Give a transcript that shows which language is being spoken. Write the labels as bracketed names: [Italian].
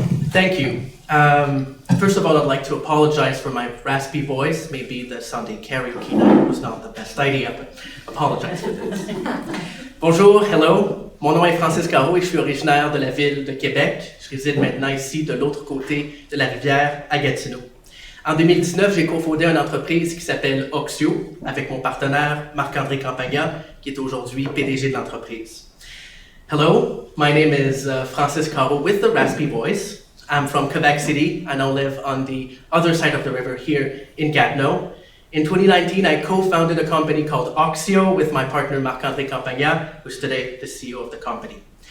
[English] Thank you. First of all, I'd like to apologize for my raspy voice. Maybe the Sunday karaoke night was not the best idea, but apologize for this. [French] Bonjour, hello. Mon nom est Francis Carros et je suis originaire de la ville de Québec. Je réside maintenant ici de l'autre côté de la rivière à Gatineau. En 2019, j'ai cofondé une entreprise qui s'appelle Oxio avec mon partenaire Marc-André Campagna, qui est aujourd'hui PDG de l'entreprise. [English] Hello, my name is Francis Carros with the raspy voice. I'm from Quebec City. I now live on the other side of the river here in Gatineau. In 2019, I co-founded a company called Oxio with my partner Marc-André Campagna, who's today the CEO of the company.